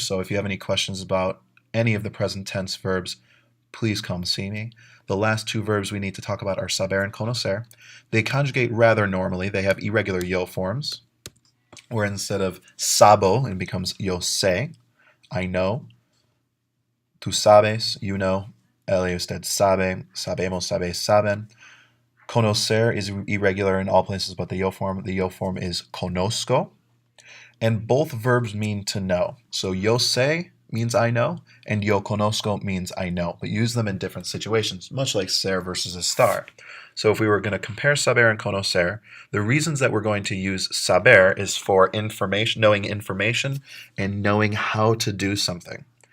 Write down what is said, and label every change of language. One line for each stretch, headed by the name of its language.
English: So if you have any questions about any of the present tense verbs, please come see me. The last two verbs we need to talk about are saber and conocer. They conjugate rather normally. They have irregular yo forms, where instead of sabo, it becomes
Spanish: yo sé,
English: I know.
Spanish: Tú sabes,
English: you know.
Spanish: Él y usted sabe, sabemos, sabes, saben.
English: Conocer is irregular in all places but the yo form. The yo form is conozco. And both verbs mean to know. So
Spanish: yo sé
English: means I know, and
Spanish: yo conozco
English: means I know. But use them in different situations, much like ser versus estar. So if we were going to compare saber and conocer, the reasons that we're going to use saber is for information, knowing information, and knowing how to do something.